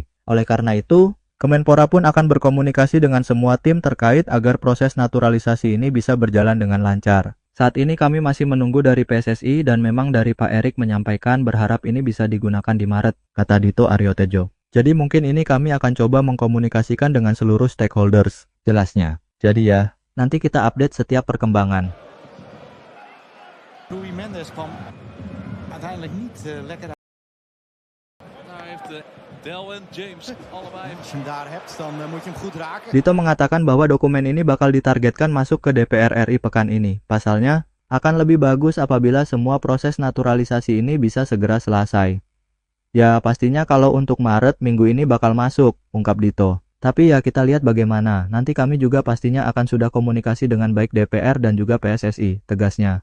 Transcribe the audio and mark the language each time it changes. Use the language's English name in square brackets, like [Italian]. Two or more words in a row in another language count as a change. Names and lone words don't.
[Indonesian] Oleh karena itu, Kemenpora pun akan berkomunikasi dengan semua tim terkait agar proses naturalisasi ini bisa berjalan dengan lancar. Saat ini kami masih menunggu dari PSSI dan memang dari Pak Erik menyampaikan berharap ini bisa digunakan di Maret, kata Dito Aryo Tejo. Jadi mungkin ini kami akan coba mengkomunikasikan dengan seluruh stakeholders, jelasnya. Jadi ya, nanti kita update setiap perkembangan. [Dutch] Louis Mendes kwam uiteindelijk niet lekker uit. Daar heeft Del en James allebei. Als je hem daar hebt, dan moet je hem goed raken. [Indonesian] Dito mengatakan bahwa dokumen ini bakal ditargetkan masuk ke DPR RI pekan ini. Pasalnya, akan lebih bagus apabila semua proses naturalisasi ini bisa segera selesai. Ya, pastinya kalau untuk Maret minggu ini bakal masuk, ungkap Dito. Tapi ya kita lihat bagaimana, nanti kami juga pastinya akan sudah komunikasi dengan baik DPR dan juga PSSI, tegasnya.